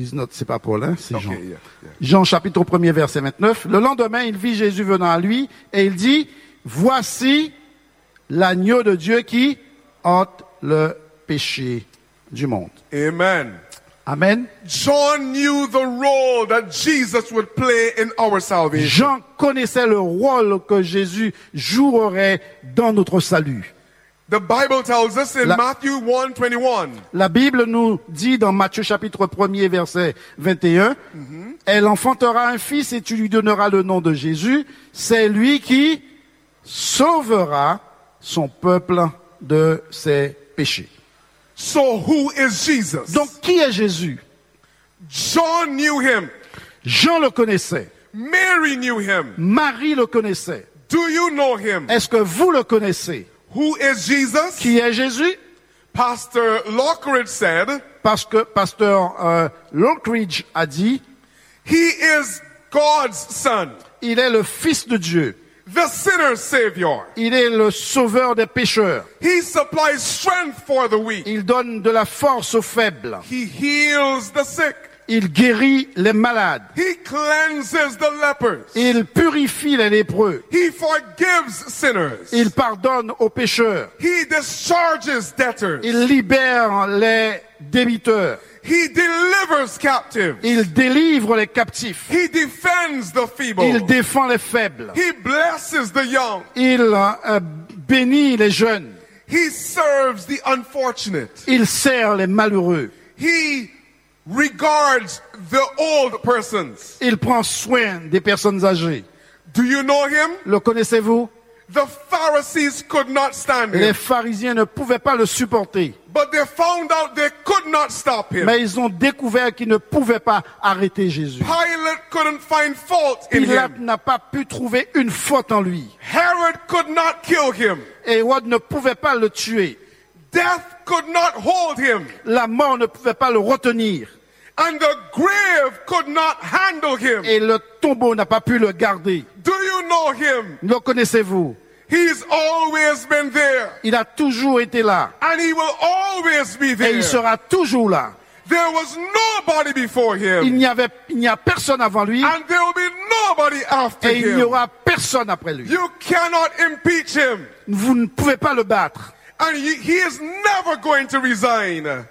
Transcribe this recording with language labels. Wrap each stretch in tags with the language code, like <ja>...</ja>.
<fr>C'est pas Paul, hein, c'est Jean. Jean chapitre 1er verset 29. Le lendemain, il vit Jésus venant à lui et il dit, voici l'agneau de Dieu qui ôte le péché du monde. Amen. Amen.</fr> <en>John knew the role that Jesus would play in our salvation.</en> <fr>Jean connaissait le rôle que Jésus jouerait dans notre salut.</fr> <en>The Bible tells us in Matthew 1:21.</en> <fr>La Bible nous dit dans Matthieu chapitre 1 verset 21, elle enfantera un fils et tu lui donneras le nom de Jésus, c'est lui qui sauvera son peuple de ses péchés.</fr> <en>So who is Jesus?</en> <fr>Donc qui est Jésus?</fr> <en>John knew him.</en> <fr>Jean le connaissait.</fr> <en>Mary knew him.</en> <fr>Marie le connaissait.</fr> <en>Do you know him?</en> <fr>Est-ce que vous le connaissez?</fr> <en>Who is Jesus?</en> <fr>Qui est Jésus?</fr> <en>Pastor Lockridge said.</en> <fr>Parce que Pasteur Lockridge a dit.</fr> <en>He is God's son.</en> <fr>Il est le Fils de Dieu.</fr> <en>The sinner's savior.</en> <fr>Il est le sauveur des pécheurs.</fr> <en>He supplies strength for the weak.</en> <fr>Il donne de la force aux faibles.</fr> <en>He heals the sick.</en> <fr>Il guérit les malades.</fr> <en>He cleanses the lepers.</en> <fr>Il purifie les lépreux.</fr> <en>He forgives sinners.</en> <fr>Il pardonne aux pécheurs.</fr> <en>He discharges debtors.</en> <fr>Il libère les débiteurs.</fr> <en>He delivers captives.</en> <fr>Il délivre les captifs.</fr> <en>He defends the feeble.</en> <fr>Il défend les faibles.</fr> <en>He blesses the young.</en> <fr>Il bénit les jeunes.</fr> <en>He serves the unfortunate.</en> <fr>Il sert les malheureux.</fr> <en>He regards the old persons.</en> <fr>Il prend soin des personnes âgées.</fr> <en>Do you know him?</en> <fr>Le connaissez-vous?</fr> <en>The Pharisees could not stand him.</en> <fr>Les pharisiens ne pouvaient pas le supporter.</fr> <en>But they found out they could not stop him.</en> <fr>Mais ils ont découvert qu'ils ne pouvaient pas arrêter Jésus.</fr> <en>Pilate couldn't find fault in him.</en> <fr>Pilate n'a pas pu trouver une faute en lui.</fr> <en>Herod could not kill him.</en> <fr>Hérode ne pouvait pas le tuer.</fr> <en>Death could not hold him.</en> <fr>La mort ne pouvait pas le retenir.</fr> <en>And the grave could not handle him.</en> <fr>Et le tombeau n'a pas pu le garder.</fr> <en>Do you know him?</en> <fr>Le connaissez-vous?</fr> <en>He's always been there.</en> <fr>Il a toujours été là.</fr> <en>And he will always be there.</en> <fr>Et il sera toujours là.</fr> <en>There was nobody before him.</en> <fr>Il n'y a personne avant lui.</fr> <en>And there will be nobody after him.</en> <fr>Et il n'y aura personne après lui.</fr> <en>You cannot impeach him.</en> <fr>Vous ne pouvez pas le battre.</fr> <en>And he is never going to resign.</en>